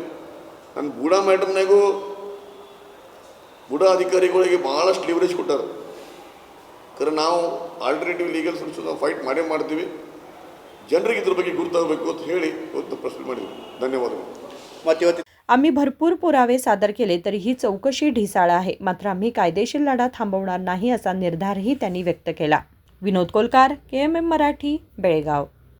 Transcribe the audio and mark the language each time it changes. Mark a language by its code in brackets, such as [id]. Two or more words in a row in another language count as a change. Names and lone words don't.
[kn] ನನ್ನ ಬುಡಾ ಮ್ಯಾಟರ್ನಾಗೂ ಬುಡಾ ಅಧಿಕಾರಿಗಳಿಗೆ ಭಾಳಷ್ಟು ಲಿವರೇಜ್ ಕೊಟ್ಟಾರೆ. ಖರೆ ನಾವು [en] alternative legal solution [kn] ನಾವು ಫೈಟ್ ಮಾಡೇ ಮಾಡ್ತೀವಿ. ಜನರಿಗೆ ಇದ್ರ ಬಗ್ಗೆ ಗುರುತಾಗಬೇಕು ಅಂತ ಹೇಳಿ ಇವತ್ತು ಪ್ರಶ್ನೆ ಮಾಡಿದ್ವಿ. ಧನ್ಯವಾದಗಳು. ಮತ್ತು ಇವತ್ತು [mr] आम्ही भरपूर पुरावे सादर केले तरी ही चौकशी ढिसाळ आहे, मात्र आम्ही कायदेशीर लढा थांबवणार नाही असा निर्धारही त्यांनी व्यक्त केला. विनोद कोलकार, KMM मराठी, बेळगाव.